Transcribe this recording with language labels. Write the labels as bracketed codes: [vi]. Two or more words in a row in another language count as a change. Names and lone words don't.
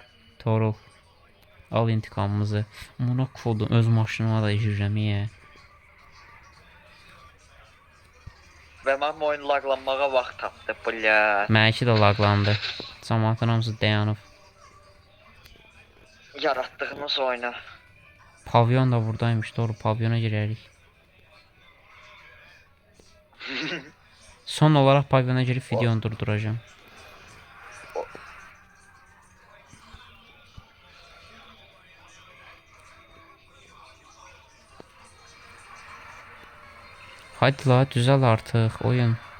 [tr] Torul. Al intikamımızı. Amına kodum [az] öz maşınıma da girirəm ya. Və mən bu oyunu laqlanmağa vaxt tapdı, bля. Mənimki də laqlandı. Cəmaatın hamısı dayanıb. Yaratdığımız oyunu. [tr] Pavyon da buradaymış. Doğru pavyona girerik. Son olarak pavyona girip videonu durduracağım. Hadi la düzel artık oyun.